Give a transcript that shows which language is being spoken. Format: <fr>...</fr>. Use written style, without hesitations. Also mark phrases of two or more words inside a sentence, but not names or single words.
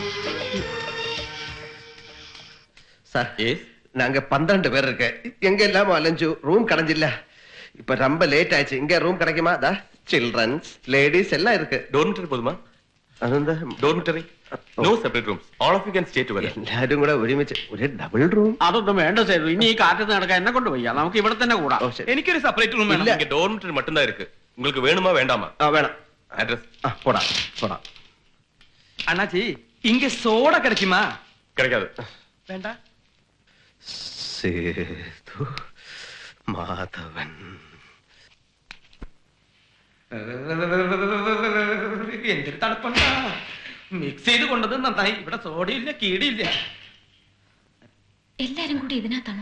<ta>சார் நாங்க 12 பேர் இருக்கு. எங்க எல்லாமோ அலைஞ்சு ரூம் கிடைஞ்சில்ல. இப்ப ரொம்ப லேட் ஆயிடுச்சு. இங்க ரூம் கிடைக்குமா? தா</ta> <en>childrens ladies</en> <ta>எல்லாம் இருக்கு. டார்மிட்டரி போதுமா?</ta> <ml>അതെന്താ</ml> <en>Dormitory, no separate rooms, all of you can stay together.</en> <ml>എല്ലാരും കൂടെ ഒരുമിച്ച് ഒരു</ml> <en>double room?</en> <ml>അതൊന്നും വേണ്ട സേതു, ഇനി ഈ കാറ്റത്ത് നടക്കാൻ എന്നെ കൊണ്ട് വയ്യ. നമുക്ക് ഇവിടെ തന്നെ കൂടാം. എനിക്കൊരു</ml> <en>separate room</en> <ml>വേണം.</ml> <ta>இங்க ഡോർമിറ്ററി மட்டும்தான் இருக்கு. உங்களுக்கு வேணுமா வேண்டாமா? வேணாம். அட்ரஸ் போடா போடா. அண்ணாச்சி இங்க சோடா கிடைக்குமா? கிடைக்காது. வேண்டாம்.</ta> <ml>സേതു മാധവൻ. എന്തൊരു തണുപ്പുണ്ടാ. മിക്സ് ചെയ്ത് കൊണ്ടത് നന്നായി. ഇവിടെ സോഡയില്ല കീടിയില്ല. എല്ലാരും കൂടി ഇതിനകത്താണോ?</ml>